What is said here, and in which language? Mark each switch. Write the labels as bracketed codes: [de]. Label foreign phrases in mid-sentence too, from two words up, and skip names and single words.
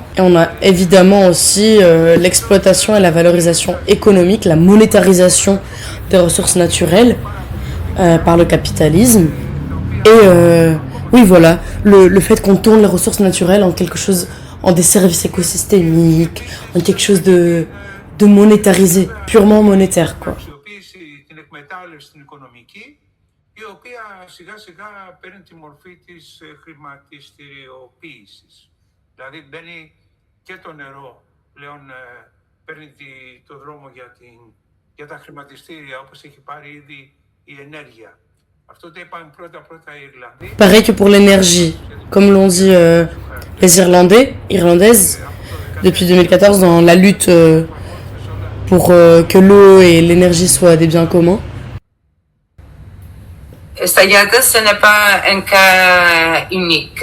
[fr] Et on a évidemment aussi l'exploitation et la valorisation économique, la monétarisation des ressources naturelles par le capitalisme. Et oui, voilà, le fait qu'on tourne les ressources naturelles en quelque chose, en des services écosystémiques, en quelque chose de monétarisé, purement monétaire, quoi. [el] Η οποία σιγά σιγά παίρνει τη μορφή της χρηματιστηριοποίησης. Δηλαδή μπαίνει και το νερό, πλέον παίρνει το δρόμο για τα χρηματιστήρια, όπως έχει πάρει ήδη η ενέργεια. Αυτό το είπαν πρώτα οι Ιρλανδοί. [fr] Pareil que pour l'énergie, comme l'ont dit les Irlandaises, depuis 2014 dans la lutte pour que l'eau et l'énergie soient des biens communs. Stayates, ce n'est pas un cas unique.